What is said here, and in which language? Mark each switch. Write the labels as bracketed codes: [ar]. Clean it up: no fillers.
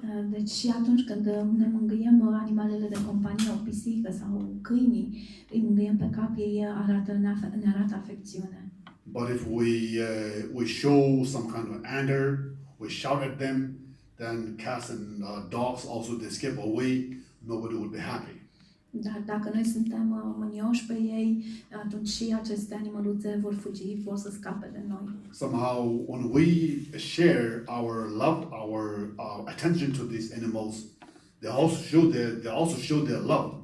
[ro] Deci și atunci când ne mângâiem animalele de companie, o pisică sau câinii, îi mângâiem pe cap, ei ne arată afecțiune. [en] But if we show some kind of anger, we shout at them, then cats and dogs also they skip away. Nobody would be happy. [ro] Dar dacă noi suntem mânioși pe ei, atunci și aceste animăluțe vor fugi, vor să scape de noi. [en] Somehow, when we share our love, our attention to these animals, they also show their love.